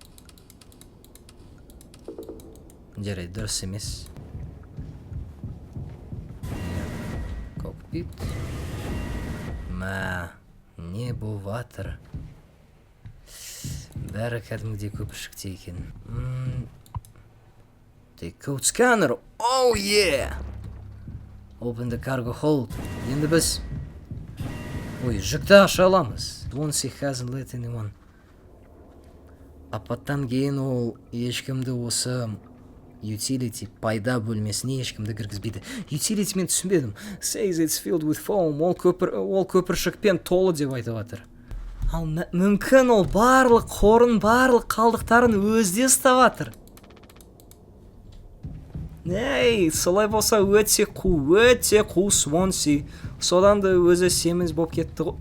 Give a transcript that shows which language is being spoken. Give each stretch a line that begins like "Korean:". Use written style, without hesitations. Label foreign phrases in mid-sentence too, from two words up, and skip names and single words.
Kazakh: Жарайды, дұрыс емес. Кокпит. Мә, не боватыр? Бәрі кәдімгідей көпіршікте екен.
English: Code scanner. Oh yeah! Open the cargo hold.
Kazakh: Енді біз... Ой, жүкті аша аламыз.
English: Once he hasn't let anyone.
Kazakh: Апаттан кейін ол ешкімді осы utility пайда бөлмесіне ешкімді кіргізбейді. Utility мен түсінбедім.
English: Says it's filled with foam.
Kazakh: Ол көпіршікпен толы деп айтып жатыр. Ал мүмкін ол барлық қорын, барлық қалдықтарын өзде ұстап жатыр. Ей, солай болса өте қу Свонси. Содан да өзі семіз болып кетті ғой.